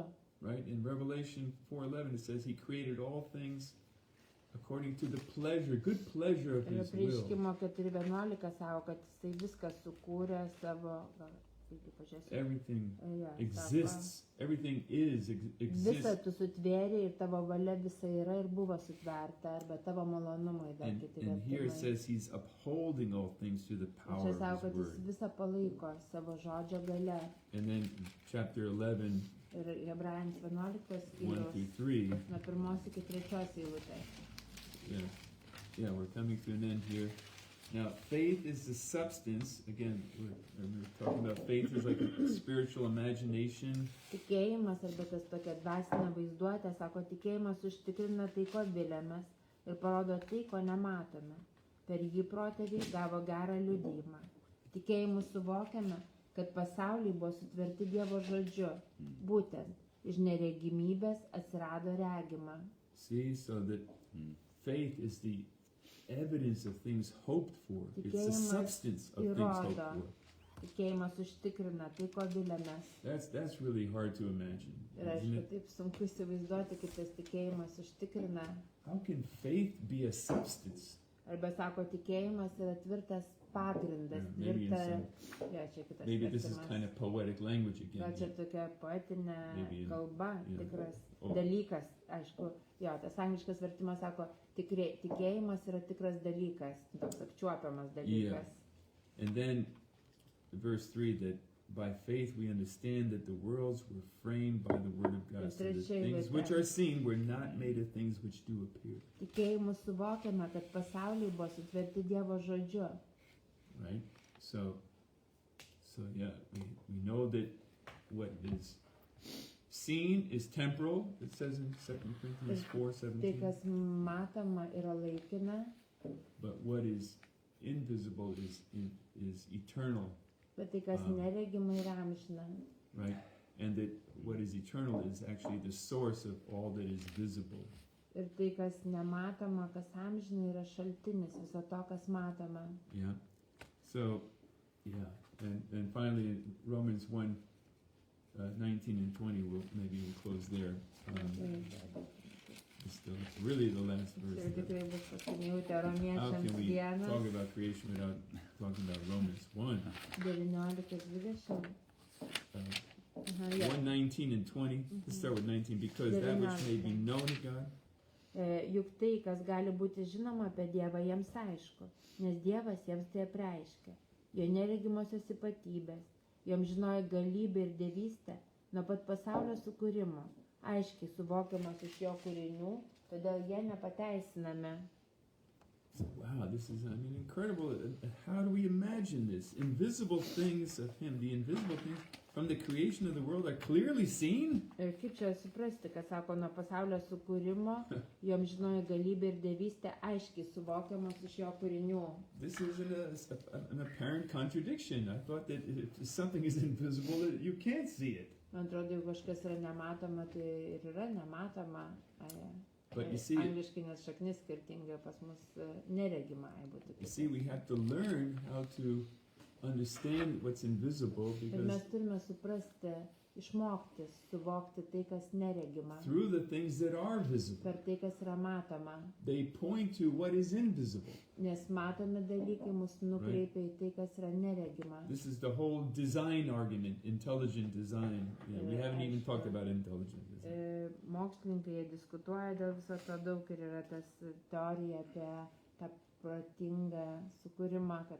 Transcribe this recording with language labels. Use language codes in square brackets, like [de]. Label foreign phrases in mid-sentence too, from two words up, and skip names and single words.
[en] right in Revelation 4:11 it says he created all things according to the pleasure, good pleasure of [lt] Ir [en] his will. [lt] Apreiškimo 4:11 sako, kad jisai viską sukūrė savo, gal, irgi pažiūrėsiu. [en] Everything [lt] Jo, [en] exists. Everything [lt] Visą [en] exists. [lt] tu sutvėrė ir tavo valia visa yra ir buvo sutverta, arba tavo malonumai dar kiti [en] And here it [lt] vertimai. [en] says he's upholding all things through the [lt] Ir [en] power [lt] čia sako, [en] of [lt] kad [en] his [lt] jis [en] word. [lt] visą palaiko savo žodžio gale. [en] And then chapter 11, [lt] Ir Hebrajams 11 1 skyrius, [en] through 3. [lt] nuo 1 iki 3 eilutės. [en] Yeah, we're coming to an end here. Now, faith is the substance. Again, we're talking about faith is like a spiritual imagination. [lt] Tikėjimas arba tas tokia dvasinė vaizduotė, sako, tikėjimas užtikrina tai, ko vilėmės ir parodo tai, ko nematome. Per jį protėviai gavo gerą liudijimą. Tikėjimu suvokiame, kad pasauliai buvo sutverti Dievo žodžiu. Būtent iš neregimybės atsirado regima. [en] See, so that faith is the evidence of things hoped for. It's the [lt] Tikėjimas [en] substance of things hoped [lt] įrodo. [en] for. [lt] Tikėjimas užtikrina tai, ko vilėmės. [en] That's really hard to imagine, [lt] Ir [en] isn't [lt] aišku, [en] it? [lt] taip sunku įsivaizduoti, kaip tas tikėjimas užtikrina. [en] How can faith be a substance? [lt] Arba sako, tikėjimas yra tvirtas pagrindas. [en] Yeah, maybe [lt] Tvirta, [en] it's [lt] ja, čia kitas [en] Maybe this is [lt] vertimas. [en] kind of poetic language [lt] Gal [en] again. [lt] čia tokia poetinė [en] Maybe in- [lt] kalba, [en] yeah. [lt] tikras Oh. dalykas. Aišku, jo, tas angliškas vertimas sako, tikėjimas yra tikras dalykas, toks apčiuopiamas dalykas. [en] And then verse 3 that by faith we understand that the worlds were framed by the word of God, so that things which are seen were not made of things which do appear. [lt] Tikėjimu suvokiame, kad pasauliai buvo sutverti Dievo žodžiu. [en] Right? So yeah, we know that what is seen is temporal. It says in 2 Corinthians [lt] Tai, [en] 4:17. [lt] kas matoma, yra laikina, [en] But what is invisible is eternal, [lt] bet tai, kas neregima, yra amžina. [en] right? And that what is eternal is actually the source of all that is visible. [lt] Ir tai, kas nematoma, kas amžina, yra šaltinis viso to, kas matoma. [en] Yeah. So, yeah. And finally, in Romans 1, 19 and 20, we'll close there. It's really the last verse. [lt] Ir tikrai bus pasiniūtė [en] How [lt] romiečiams [en] can we [lt] vienas, [en] talk about creation without talking about Romans 1? [lt] 19-20. Aha, jo. [en] 1, 19 and 20. Let's start with 19. Because that which may be known of God [lt] Juk tai, kas gali būti žinoma apie Dievą, jiems aišku, nes Dievas jiems tai apreiškia. Jo neregimosios ypatybės, joms žinojo galybę ir dievystę nuo pat pasaulio sukūrimo, aiškiai suvokiamas iš jo kūrinių, todėl jie nepateisinami. [en] So, wow, this is, I mean, incredible. How do we imagine this? Invisible things of Him, the invisible things from the creation of the world are clearly seen. Ir kaip čia suprasti, kad sako, nuo pasaulio sukūrimo, jom žinojo galybė ir dievystė aiškiai suvokiamos iš jo kūrinių. This isn't an apparent contradiction. I thought that if something is invisible, that you can't see it. [lt] Man atrodo, jeigu kažkas yra nematoma, tai ir yra nematoma. [en] But you see, [lt] Angliškai nes šaknis skirtinga, pas mus neregima. [en] you see, we have to learn how to understand what's invisible [lt] Ir [en] because [lt] mes turime suprasti, išmokti, suvokti tai, kas neregima. [en] through the things that are visible, [lt] Per tai, kas yra matoma. [en] they point to what is invisible. [lt] Nes matomi dalykai mus nukreipia į tai, kas yra neregima. [en] This is the whole design argument, intelligent design. You know, we haven't even talked about intelligent design. [lt] Mokslininkai jie diskutuoja dėl viso to daug ir yra tas teorija apie tą protingą sukūrimą, kad